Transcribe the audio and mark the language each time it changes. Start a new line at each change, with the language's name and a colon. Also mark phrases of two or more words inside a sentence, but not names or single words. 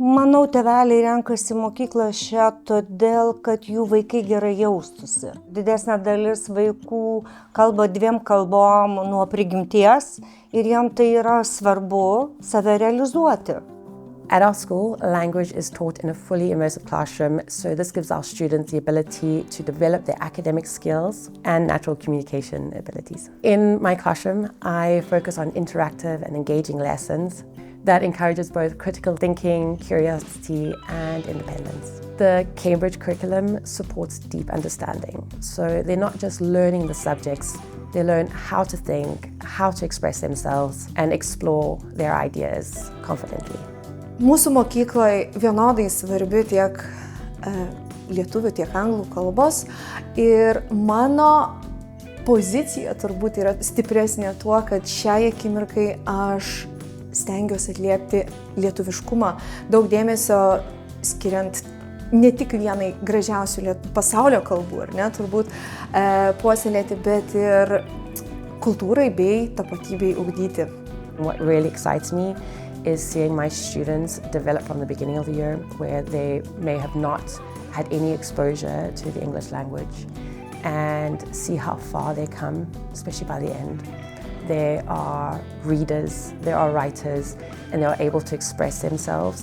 Lithuanian: manau, tėveliai renkasi mokyklą šią todėl, kad jų vaikai gerai jaustųsi. Didesnė dalis vaikų kalba 2 kalbom nuo prigimties ir jam tai yra svarbu save realizuoti.
English: At our school, language is taught in a fully immersive classroom, so this gives our students the ability to develop their academic skills and natural communication abilities. In my classroom, I focus on interactive and engaging lessons that encourages both critical thinking, curiosity, and independence. The Cambridge curriculum supports deep understanding, so they're not just learning the subjects, they learn how to think, how to express themselves, and explore their ideas confidently.
Lithuanian: Mūsų mokykloje vienodai svarbi tiek lietuvių, tiek anglų kalbos ir mano pozicija turbūt yra stipresnė tuo, kad šiai akimirkai aš stengiuosi atliepti lietuviškumą, daug dėmesio skiriant ne tik vienai gražiausių pasaulio kalbų, ar ne, turbūt puoselėti, bet ir kultūrai bei tapatybei ugdyti.
English: What really excites me is seeing my students develop from the beginning of the year, where they may have not had any exposure to the English language, and see how far they come, especially by the end. They are readers, they are writers, and they're able to express themselves.